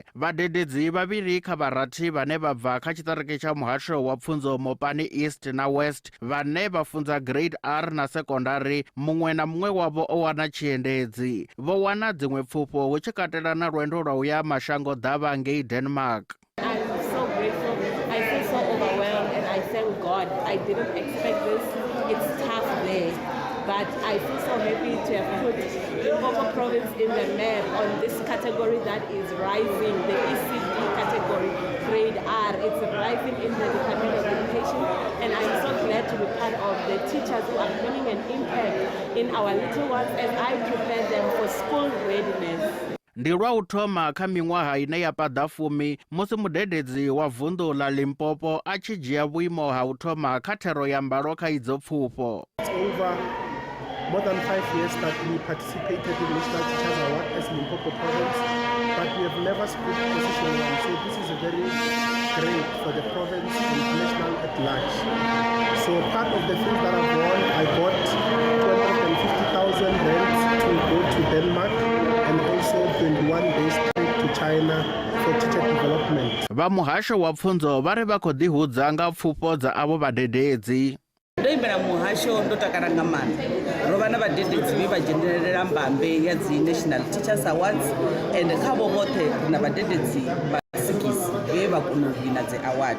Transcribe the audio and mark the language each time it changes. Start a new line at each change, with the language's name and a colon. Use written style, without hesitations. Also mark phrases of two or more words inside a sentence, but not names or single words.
Venda: Vhadededzi vhavhili kha vharathi vhane vha bva kha tshiṱiriki tsha muhasho wa pfunzo Mopani East na West vhane vha funza grade R na secondary, muṅwe na muṅwe wavho o wana tshiendedzi. Vho wana dziṅwe pfufho hu tshi katela na lwendo lwa uya mashango ḓavha ngei Denmark.
English: I'm so grateful. I feel so overwhelmed and I thank God. I didn't expect this. It's tough there. But I feel so happy to have put Limpopo province in the map on this category that is rising, the ECD category, grade R. It's rising in the Department of Education, and I'm so glad to be part of the teachers who are having an impact in our little ones as I prepare them for school readiness.
Venda: Ndi lwa u thoma kha miṅwaha ine ya paḓa 10 musi mudededzi wa vunḓu ḽa Limpopo a tshi dzhia vhuimo ha u thoma kha thero ya mbalo kha idzo pfufho.
English: It's over more than 5 years that we participated in National Teachers Award as Limpopo province, but we have never split position one. So this is very great for the province and national at large. So part of the things that I've won, I got 250,000 rands to go to Denmark and also 21 days trip to China for teacher development.
Venda: Vha muhasho wa pfunzo vha ri vha khou ḓihudza nga pfufho dza avho vhadededzi. Ndo imbela muhasho ndo takala nga maanḓa. Ro vha na vhadededzi vhe vha dzhenelela mbambe ya dzi National Teachers Awards and kha vho vhoṱhe ri na vhadededzi vha 6 vhe vha kona u wina dzi award.